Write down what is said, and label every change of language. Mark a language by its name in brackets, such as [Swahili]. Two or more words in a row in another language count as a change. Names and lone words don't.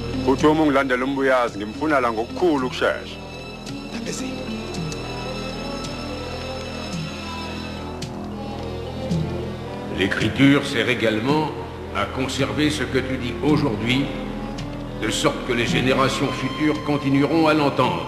[Zulu] uthi uma ungilandela umbuyazi ngimfuna la ngokukhulu ukusheshsha. [French] L'Écriture sert également à conserver ce que tu dis aujourd'hui, de sorte que les générations futures continueront à l'entendre.